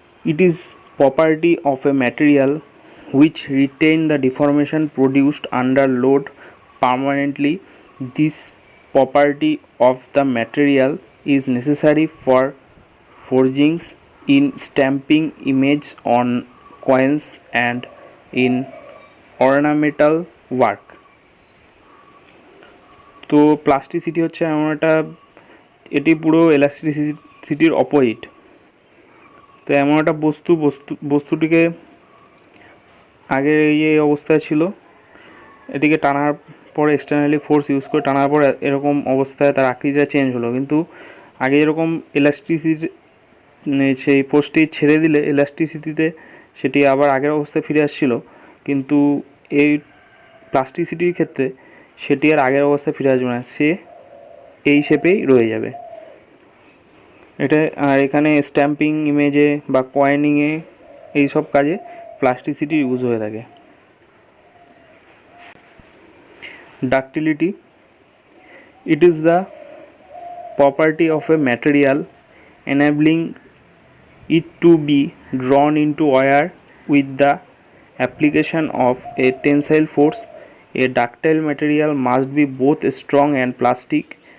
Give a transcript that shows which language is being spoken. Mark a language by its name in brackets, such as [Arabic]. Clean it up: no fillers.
[English] It is property of a material which retain the deformation produced under load permanently. This property of the material is necessary for forgings, in stamping image on coins and in ornamental work. [Bangla] তো plasticity হচ্ছে এমন একটা, এটি পুরো এলাস্টিসিটির opposite. তো এমন একটা বস্তুটিকে আগে এই অবস্থায় ছিল, এটিকে টানার পর এক্সটার্নালি ফোর্স ইউজ করে টানার পর এরকম অবস্থায় তার আকৃতিটা চেঞ্জ হলো। কিন্তু আগে যেরকম এলাস্টিসিটি, সেই ফোর্সটি ছেড়ে দিলে এলাস্টিসিটিতে সেটি আবার আগের অবস্থায় ফিরে আসছিল, কিন্তু এই প্লাস্টিসিটির ক্ষেত্রে সেটি আর আগের অবস্থায় ফিরে আসবে না, সে এই শেপেই রয়ে যাবে। এটা আর এখানে স্ট্যাম্পিং ইমেজে বা কয়েনিংয়ে এই সব কাজে প্লাস্টিসিটি ইউজ হয়ে থাকে। Ductility. [English] It is the property of a material enabling it to be drawn into wire with the application of a tensile force. A ductile material must be both strong and plastic.